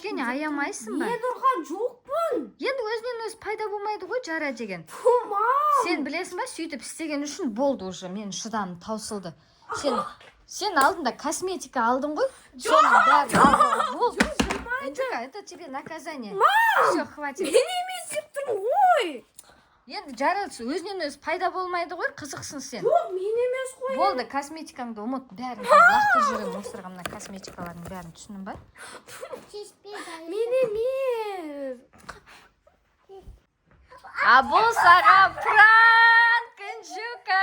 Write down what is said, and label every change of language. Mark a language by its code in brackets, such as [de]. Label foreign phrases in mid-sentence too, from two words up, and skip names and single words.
[kk] Кішкене аямайсың ба? Мен ұрған жоқпын. Енді өзінен өзі пайда болмайды ғой жара деген. Мам. Сен білесің ба, сөйтіп істеген үшін болды уже. Мен шыдамым таусылды. Сен алдында косметика алдың ғой? Соның бәрі болды. Инжука, [ru] это тебе наказание. Все, хватит. [kk] Мен емес деп тұрмын ғой. Енді жарылысы өзінен өзі пайда болмайды ғой, қызықсың сен. Жоқ, мен емес қой. Болды, косметикаңды ұмыт, бәрін лақтырып жүрген мусорға мына косметикалардың бәрін, түсіндің ба? Мен емес. Бұл саған пранк, Інжука.